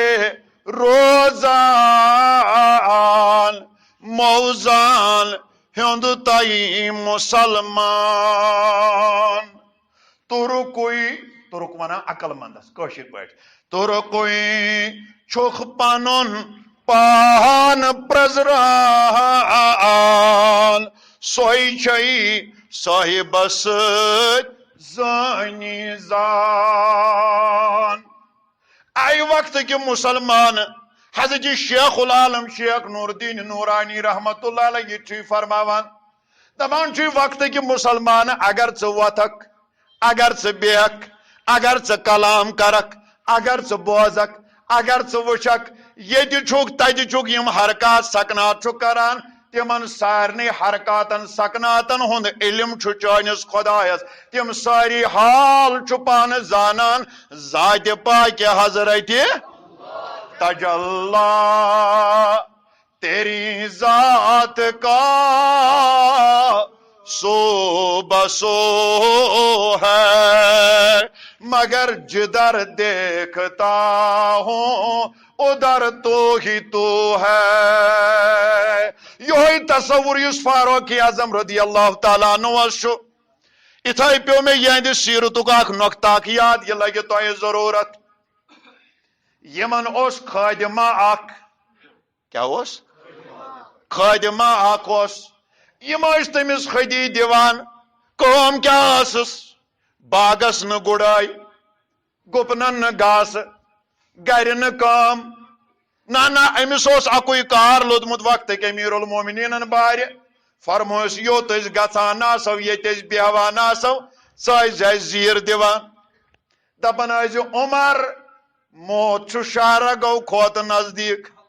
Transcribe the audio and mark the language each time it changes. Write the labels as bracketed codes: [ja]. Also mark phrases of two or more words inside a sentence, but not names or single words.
[ks] روزان موزان ہُنٛد تۄہہِ مُسلمان تُرُک ونان عقل مندس کٲشِر پٲٹھۍ تُرکُے چھُکھ پنُن پان پرٛزران سۄے چھے صٲحبس سۭتۍ زٲنی زان آیہِ وقتہٕ کہِ مسلمان حضرت شیخ العالم شیخ نور الدین نورانی [ar] رحمت اللہ علیہ [ks] یہ چھُے فرماوان دپان چھُے وقتہٕ کہِ مسلمان اگر ژٕ وۄتھکھ اگر ژٕ بیٚہکھ اگر ژٕ کلام کرکھ اگر ژٕ بوزکھ اگر ژٕ وٕچھکھ ییٚتہِ چھُکھ تتہِ چھُکھ یِم حرکات سکنات چھُکھ کران تِمن سارنٕے حرکاتن سکناتن ہُنٛد علم چھُ چٲنِس خۄدایس تِم سٲری حال چھُ پانہٕ زانان ذاتِ پاکہِ حضرتِ [ur] تجلا تیری ذات کا سو بسو ہے مگر جدھر دیکھتا ہوں ادھر تو ہی تو ہے [ks] یہی تصور یُس فاروق اعظم [ar] رضی اللہ تعالیٰ عنہ [ks] چھُ اتھے پیو مےٚ یہندِ سیرتُک اکھ نۄقطہٕ اکھ یاد یہِ لگہِ تۄہہِ ضروٗرت یمن اوس خادمہ اکھ کیا خادمہ اخ یم تمس خدی دیوان کام کیا ٲسٕس باغس نہ گُڑٲے گُپنن نہ گاسہٕ گرِ نہ کٲم نہ أمِس اوس اکُے کار لوٚدمُت وقتٕکۍ أمیٖر المومنیٖنن بارِ فرمویس یوٚت أسۍ گژھان آسو ییٚتہِ أسۍ بیٚہوان آسو سۄ ٲسۍ اَسہِ زیٖر دِوان دپان ٲسۍ عمر موت چھُ شہرگو کھۄتہٕ نزدیٖک